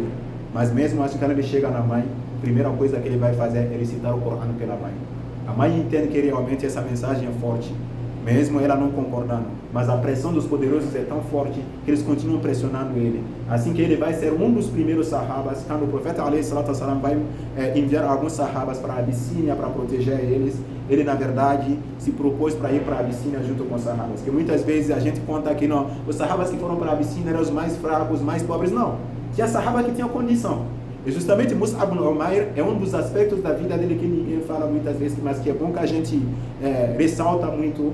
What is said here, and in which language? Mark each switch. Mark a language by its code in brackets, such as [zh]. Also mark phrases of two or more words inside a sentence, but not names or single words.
[pt] Mas mesmo assim, quando ele chega na mãe, a primeira coisa que ele vai fazer é recitar o Corão pela mãe. A mãe entende que realmente essa mensagem é forte, mesmo ela não concordando, mas a pressão dos poderosos é tão forte que eles continuam pressionando ele. Assim que ele vai ser um dos primeiros sahabas, quando o profeta [ar] عليه الصلاة والسلام [pt] vai enviar alguns sahabas para a Abissínia para proteger eles, ele na verdade se propôs para ir para a Abissínia junto com os sahabas, que muitas vezes a gente conta que não, os sahabas que foram para a Abissínia eram os mais fracos, os mais pobres, não. Tinha sahaba que tinha condição. E justamente Mus'ab bin Umair é um dos aspectos da vida dele que ninguém fala muitas vezes, mas que é bom que a gente ressalta muito.